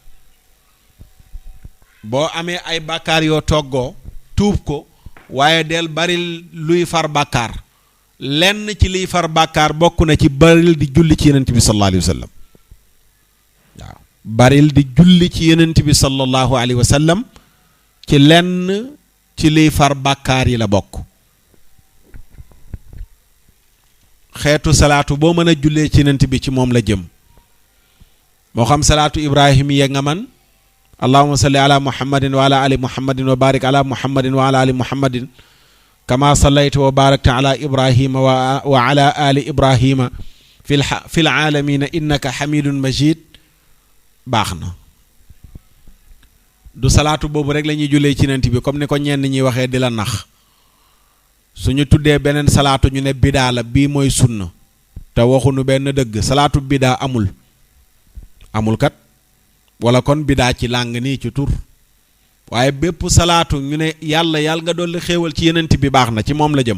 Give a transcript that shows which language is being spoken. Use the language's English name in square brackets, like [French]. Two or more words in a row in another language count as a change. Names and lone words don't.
[Wolof] boo amee ay bàkkaar yoo toggoo tuub ko waaye del baril luy far bàkkaar lenn ci liy far bàkkaar bokk na ci baril di julli ci yenent bi [Arabic] صلى الله عليه وسلم [Wolof] waaw baril di julli ci yenent bi [Arabic] صلى الله عليه وسلم [Wolof] ci lenn ci liy far bàkkaar yi la bokk xeetu salaatu boo mën a jullee ci yenent bi ci moom la jëm moo xam salaatu ibrahim ya nga man [Arabic] اللهم صل على محمد وعلى آل محمد وبارك على محمد وعلى آل محمد كما صليت وباركت على إبراهيم وعلى آل إبراهيم في العالمين إنك حميد مجيد [Wolof] baax na du salaatu boobu rek la ñuy jullee ci yenent bi comme ni ko ñenn ñi waxee di la nax suñu tuddee beneen salaatu ñu ne bidaa la bii mooy sunna te waxunu benn dëgg salaatu bidaa amul kat wala kon bidaa ci làng nii ci tur waaye bépp salaatu ñu ne yàlla nga dolli xéewal ci yenent bi baax na ci moom la jëm